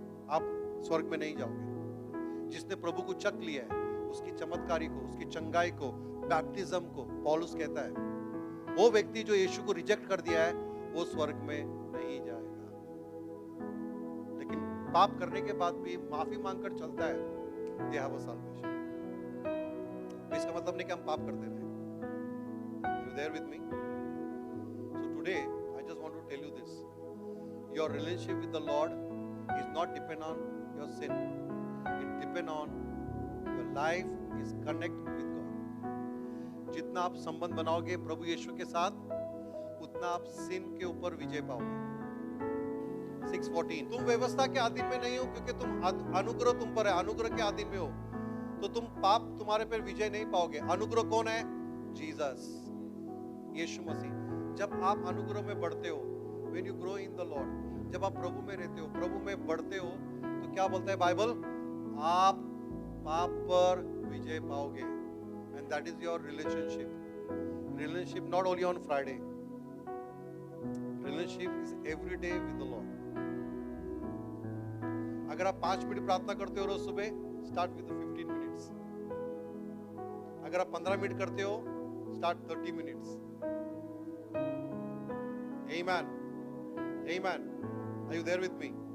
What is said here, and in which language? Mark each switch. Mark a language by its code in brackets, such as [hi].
[hi] आप स्वर्ग में नहीं जाओगे। जिसने प्रभु को चख लिया है, उसकी चमत्कारी को, उसकी चंगाई को, बैप्टिज्म को, पौलुस कहता है, वो व्यक्ति जो यीशु को रिजेक्ट कर दिया है, वो स्वर्ग में नहीं जाएगा। लेकिन पाप करने के बाद भी माफी मांगकर चलता है, [en] they have a salvation। [hi] इसका मतलब नहीं कि हम पाप करते रहे। [en] You there with me? So today I just want to tell you this, your relationship with the Lord is not depend on your sin, it depend on your life is connect with God। [hi] जितना आप संबंध बनाओगे प्रभु यीशु के साथ, उतना आप सिन के ऊपर विजय पाओगे। 6:14 तुम व्यवस्था के अधीन में नहीं हो, क्योंकि तुम अनुग्रह तुम पर है, अनुग्रह के अधीन में हो, तो तुम पाप तुम्हारे पर विजय नहीं पाओगे। अनुग्रह कौन है? जीसस, यीशु मसीह। जब आप अनुग्रह में बढ़ते हो, [en] when you grow in the Lord, [hi] जब आप प्रभु में रहते हो, प्रभु में बढ़ते हो, तो क्या बोलता है बाइबल? आप पाप पर विजय पाओगे। [en] And that is your relationship. Relationship not only on Friday. Relationship is every day with the Lord. [hi] अगर आप 5 मिनट प्रार्थना करते हो रोज सुबह, [en] start with the 15 minutes. [hi] अगर आप 15 मिनट करते हो, [en] start 30 minutes. Amen. Amen. Are you there with me?